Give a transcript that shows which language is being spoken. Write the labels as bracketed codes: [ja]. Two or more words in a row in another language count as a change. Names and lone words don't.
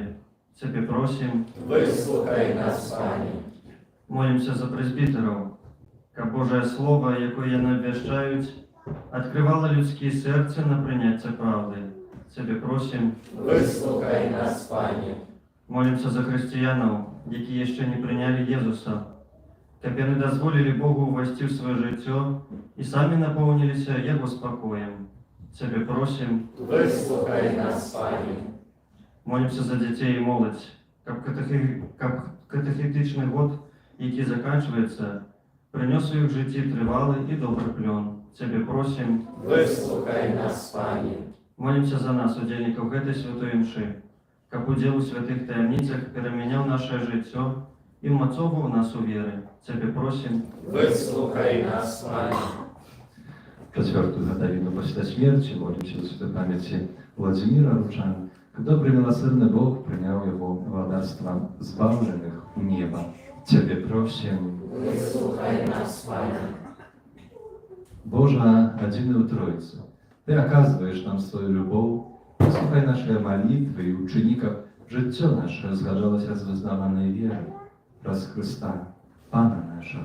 [uk] Тебе просим, Вислухай нас, Пане. молимся за презбітерів, каб Божє Слово, яке яны обвящають, відкривало людські серця на прийняття правди. Тебе просим, Вислухай нас, Пане. молимся за християнів, які ще не прийняли Єзуса, каб яны дозволили Богу увойти в своє життя і самі наповнилися Його спокоєм. Тебе просим, Вислухай нас, Пане. молимся за дітей і молодь, каб катехетичний год, який закінчується, принес у їх житті тривалий і добрий плон. Тебе просим, Вислухай нас, Пане. молимся за нас, удільників этой святої мши, каб уділ у святих таємницях переміняв наше життя і вмацовував нас у вірі. Тебе просим, Вислухай нас, Пане. [ru] Четвертую годовину после смерти молимся за святой памяти Владимира Ручан. Добрый милосердный Бог принял его владарство избавленных у неба. [uk] Тебе просим. Вислухай нас, Пане. [ru] Боже, единую Троицу, Ты оказываешь нам свою любовь, послухай наши молитвы и учеников, [uk] життя наше згадалося з визнаваної віри, раз Христа, Пана нашого.